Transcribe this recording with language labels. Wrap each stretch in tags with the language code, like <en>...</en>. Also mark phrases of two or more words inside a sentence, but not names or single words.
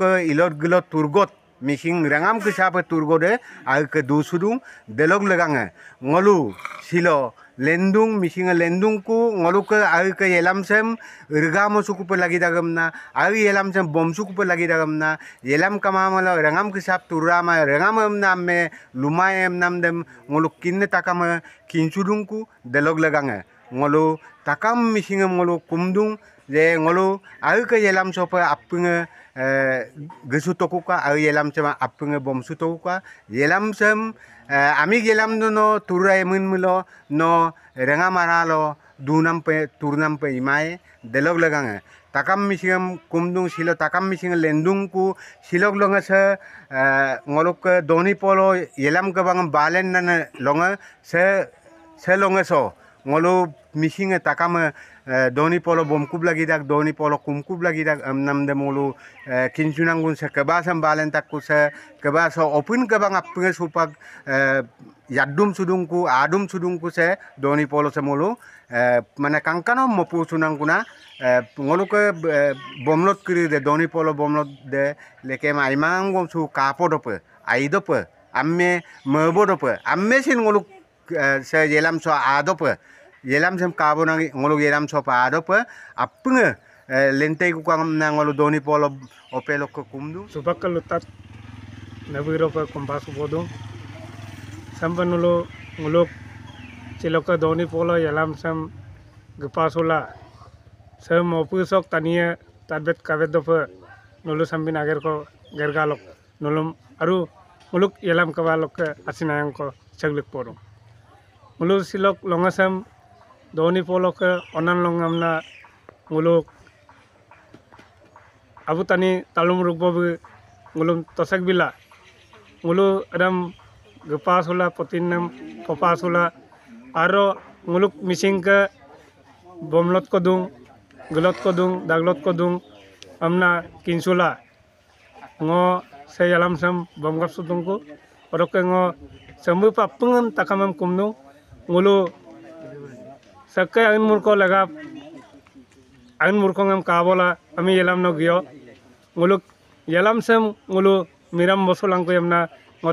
<mrg>ilot gilot turgot mising rangam ke sapa turgode age dusudung delog leganga ngolu silo lendung mising lendung ku ngoluk age yelamsem irgamo suku pe lagi dagamna age yelamsem bom suku pe lagi dagamna yelam kamamala rangam ke sap turama rangam nam me lumayem nam dem ngoluk kinne takama kinsudung ku delog leganga ngolu takam mising ngolu kumdung je ngolu age yelam sopa appunge gesu tokuka age yelam chama appunge bom su tokuka yelam sem ami yelam no turai mun mulo no renga maralo dunam pe turnam pe imae delog leganga takam mising kumdung silo takam mising lendung ku silog longa se ngoluk doni polo yelam ka bang balen na longa se longa so ngolu mising takam doni polo bomkub lagi dak doni polo kumkub lagi dak nam de mulu kinsunangun se kebasam balen takku se kebaso opun ke bang apnge supak yadum sudungku adum sudungku se doni polo se mulu mana kangkano mopu sunangkuna ngolu ke bomlot kiri de doni polo bomlot de leke maimang gom su kapo dope aidope amme mebo dope amme sin ngolu se yelam so adope yelam sem kabonang ngolu yelam so pa adope apnge lentei ku kang na ngolu doni polo opelok ko kumdu subakal lutat nabiro pa kumbasu bodung sambanulo nguluk ciloka doni polo yelam sam gepasula sem opusok tania tadbet kabet dope nulu sambin ager ko gergalok nulum aru nguluk yelam kabalok asinayang ko chaglik poro nguluk silok longasam doni polo ke onan longamna nguluk abu tani talum rugbobu ngulum tosak bila ngulu adam gepasula potinam kopasula aro nguluk mising ke bomlot kodung gelot kodung daglot kodung amna kinsula ngo se yalam sam bomgap sutungku oroke ngo sambu papungan takamam kumnung ngulu sakai angin murko lagap angin murko ngam kabola ami yelam no gyo nguluk yelam sem ngulu miram bosulang ko yamna ngo</mrg>